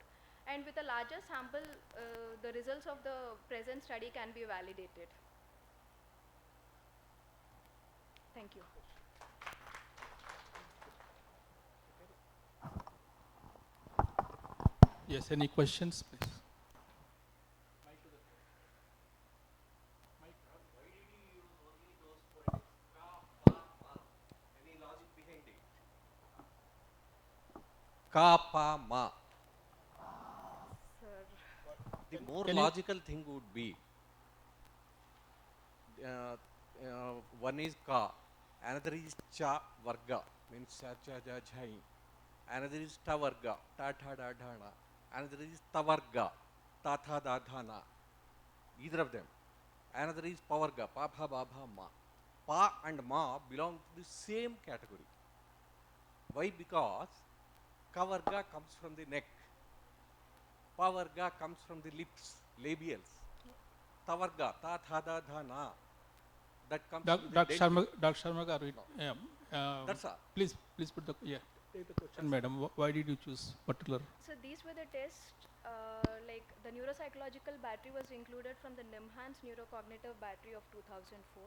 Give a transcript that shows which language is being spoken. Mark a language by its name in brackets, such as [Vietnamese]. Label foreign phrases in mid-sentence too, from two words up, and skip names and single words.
[English] And with a larger sample, the results of the present study can be validated. Thank you. Yes, any questions, please? Ka, pa, ma. Sir. The more Can logical thing would be, one is ka, another is cha varga, means cha cha ja jhai. Another is ta varga, ta tha da dhana. Another is ta varga, ta tha da dhana. Either of them. Another is pa varga, pa bha ba bha ma. Pa and ma belong to the same category. Why? Because ka varga comes from the neck. Pa varga comes from the lips, labials. Ta varga, ta tha da dhana. That comes from the Dr. dental. Sharma garu, That's all. please put the, take the question, madam. Why did you choose particular? So these were the tests, like the neuropsychological battery was included from the NIMHANS neurocognitive battery of 2004.